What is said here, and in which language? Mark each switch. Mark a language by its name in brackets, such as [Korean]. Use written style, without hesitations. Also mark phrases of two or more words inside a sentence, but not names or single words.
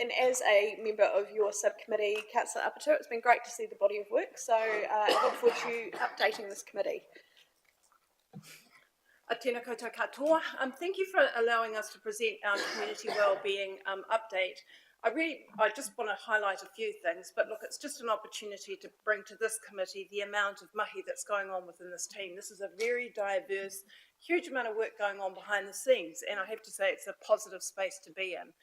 [English] and as a member of your subcommittee, Councillor Apatu, it's been great to see the body of work, so I look forward to you updating this committee. [Māori] Tēnā koutou katoa. [English] Thank you for allowing us to present our community wellbeing update. I just want to highlight a few things, but look, it's just an opportunity to bring to this committee the amount of mahi that's going on within this team. This is a very diverse, huge amount of work going on behind the scenes, and I have to say it's a positive space to be in.